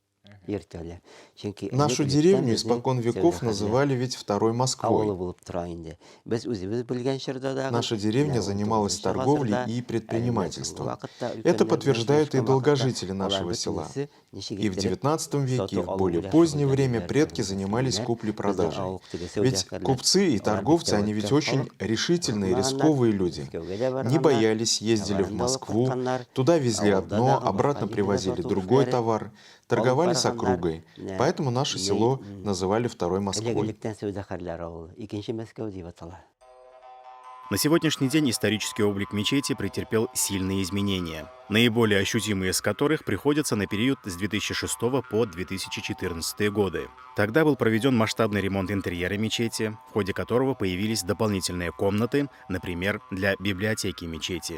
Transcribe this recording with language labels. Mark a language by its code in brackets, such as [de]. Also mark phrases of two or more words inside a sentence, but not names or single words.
[tt] ертөлі. Чөнки [ru] Нашу деревню испокон веков называли ведь Второй Москвой. [tt] авылы булып тора инде. Без үзебез белгән чорда дагы [ru] Наша деревня занималась [tt] 19 [ru] торговлей [tt] гасырда, [ru] и предпринимательством. [tt] вакытта [ru] Это [tt] өлкәннәр [ru] подтверждают и [tt] белән [ru] долгожители [tt] алар [ru] нашего села. [tt] бөтенесе ничек [ru] И в [tt] иттереп [ru] XIX веке, и [tt] сату [ru] в [tt] алу [ru] более [tt] белән [ru] позднее время [tt] шөгыльләнделәр, [ru] предки [tt] кебек [ru] занимались [tt] мөселманнар. [ru] куплей-продажей. [tt] Безнең авыл тегесе [ru] Ведь [tt] үзәкләр, [ru] купцы и [tt] алар [ru] торговцы, [tt] бик [ru] они ведь [tt] тәвәккәл [ru] очень [tt] халык. [ru] решительные, [tt] Курыкмаганнар, [ru] рисковые люди. [tt] Мәскәүгә дә [ru] Не [tt] барганнар, [ru] боялись, ездили в [tt] товарын да алып [ru] Москву, [tt] кайтканнар, [ru] туда везли [tt] авылда [ru] одно, [tt] дагы [ru] обратно [tt] башка җирдә [ru] привозили [tt] сату [ru] другой [tt] эшләре [ru] товар, [tt] алып [ru] торговали с [tt] барганнар. [ru] округой. Поэтому наше село называли Второй Москвой. [tt] Элегелектән сәүдәгәрләр авылы. Икенче Мәскәү дип атала. [ru] На сегодняшний день исторический облик мечети претерпел сильные изменения, наиболее ощутимые из которых приходятся на период с 2006 по 2014 годы. Тогда был проведен масштабный ремонт интерьера мечети, в ходе которого появились дополнительные комнаты, например, для библиотеки мечети.